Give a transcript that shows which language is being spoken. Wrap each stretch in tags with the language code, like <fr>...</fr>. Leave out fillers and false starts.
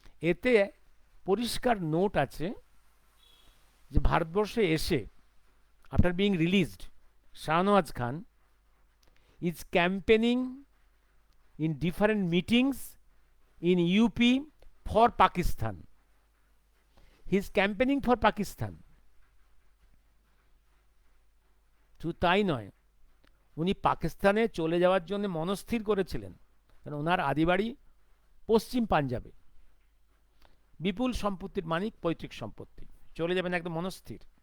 <bn>এতে পরিষ্কার নোট আছে যে ভারতবর্ষে এসে,</bn> <en>After being released, Shahnawaz Khan is campaigning in different meetings in UP for Pakistan. He is campaigning for Pakistan.</en> <bn>শুধু তাই নয়, উনি পাকিস্তানে চলে যাওয়ার জন্য মনস্থির করেছিলেন, কারণ ওনার আদিবাড়ি পশ্চিম পাঞ্জাবে, বিপুল সম্পত্তির মালিক, পৈতৃক সম্পত্তি, চলে যাবেন একদম মনস্থির।</bn>